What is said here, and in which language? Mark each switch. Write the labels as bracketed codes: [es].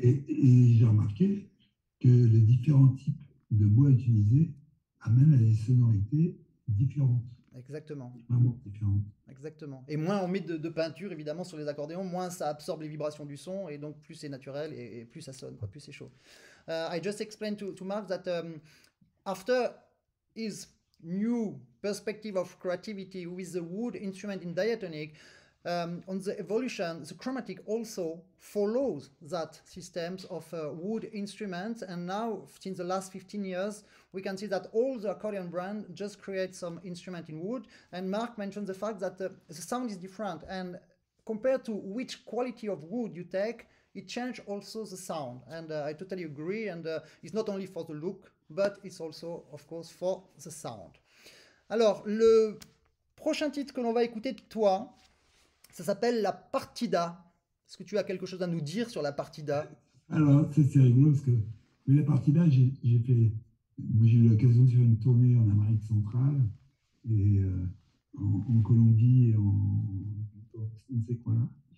[fr] Et j'ai remarqué que les différents types de bois utilisés amènent à des sonorités différentes. Exactement. Vraiment différentes. Exactement. Et moins on met de peinture, évidemment, sur les accordéons, moins ça absorbe les vibrations du son, et donc plus c'est naturel, et plus ça sonne, quoi, plus c'est chaud. [en] I just explained to Mark that after his new perspective of creativity with the wood instrument in diatonic, on the evolution, the chromatic also follows that systems of wood instruments, and now since the last 15 years we can see that all the accordion brand just create some instrument in wood. And Mark mentioned the fact that the sound is different, and compared to which quality of wood you take, it changes also the sound. And I totally agree, and it's not only for the look, but it's also of course for the sound. [fr] Alors le prochain titre que l'on va écouter de toi, ça s'appelle la partida. Est-ce que tu as quelque chose à nous dire sur la partida? Alors, c'est rigolo parce que la partida, j'ai eu l'occasion de faire une tournée en Amérique centrale et en Colombie et je ne sais quoi là.